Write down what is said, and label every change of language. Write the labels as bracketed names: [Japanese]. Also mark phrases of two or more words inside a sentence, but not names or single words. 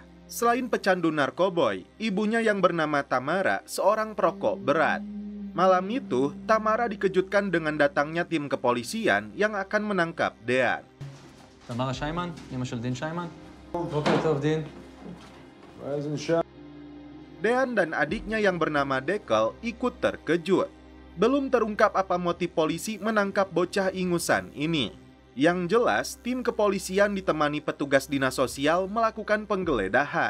[Indonesian] Selain pecandu narkoboy, ibunya yang bernama Tamara seorang perokok berat. Malam itu, Tamara dikejutkan dengan datangnya tim kepolisian yang akan menangkap Dean. [Hebrew] Tamara Shaiman, אמא של דין שיימן. בוקר טוב דין. [Indonesian] Dean dan adiknya yang bernama Dekel ikut terkejut. Belum terungkap apa motif polisi menangkap bocah ingusan ini. Yang jelas, tim kepolisian ditemani petugas dinas sosial melakukan penggeledahan.